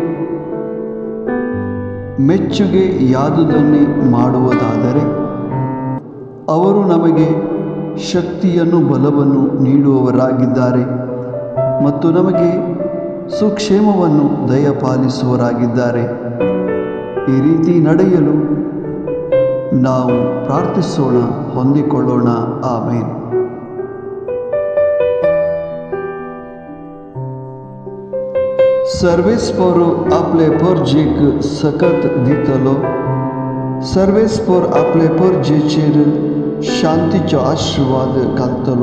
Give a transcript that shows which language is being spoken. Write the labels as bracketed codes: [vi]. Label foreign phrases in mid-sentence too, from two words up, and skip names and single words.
[kn] ಮೆಚ್ಚುಗೆ ಯಾದುದನ್ನೇ ಮಾಡುವುದಾದರೆ ಅವರು ನಮಗೆ ಶಕ್ತಿಯನ್ನು ಬಲವನ್ನು ನೀಡುವವರಾಗಿದ್ದಾರೆ ಮತ್ತು ನಮಗೆ ಸುಕ್ಷೇಮವನ್ನು ದಯಪಾಲಿಸುವವರಾಗಿದ್ದಾರೆ. ಈ ರೀತಿ ನಡೆಯಲು ನಾವು ಪ್ರಾರ್ಥಿಸೋಣ, ಹೊಂದಿಕೊಳ್ಳೋಣ. ಆಮೇನ್. [kok] सर्वेस्पर आपले परजेक सकत दितलो. सर्वेस्पर आपले परजेचेर शांतीचो आशीर्वाद घालतलो.